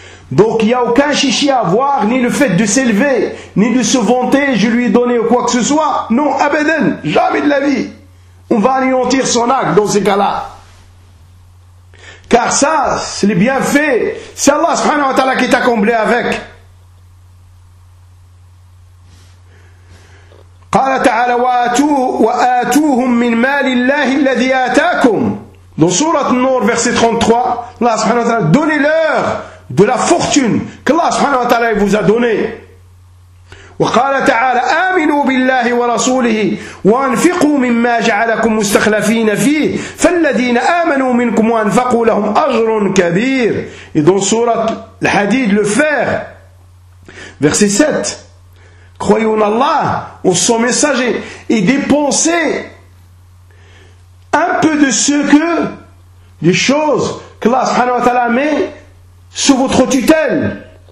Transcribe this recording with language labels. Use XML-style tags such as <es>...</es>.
<fr>Donc il n'y a aucun chichi à voir, ni le fait de s'élever, ni de se vanter, je lui ai donné quoi que ce soit. Non, abadan, jamais de la vie. On va anéantir son acte dans ces cas-là. Car ça, c'est les bienfaits. C'est Allah subhanahu wa ta'ala qui t'a comblé avec.</fr> <ar>قال تعالى وآتوهم من مال الله الذي آتاكم.</ar> <fr>Dans sourate Nour, verset 33, Allah subhanahu wa ta'ala, donnez-leur de la fortune que Allah subhanahu wa ta'ala vous a donné.</fr> <ar>وقال تعالى آمنوا بالله ورسوله وانفقوا مما جعلكم مستخلفين فيه فالذين آمنوا منكم وانفقوا لهم أجر كبير.</ar> <fr>Et dans sourate Al-Hadid, le fer, verset 7, croyez en Allah, en son messager, et dépensez un peu de ce que, des choses que Allah subhanahu wa ta'ala met sous votre tutelle.</fr>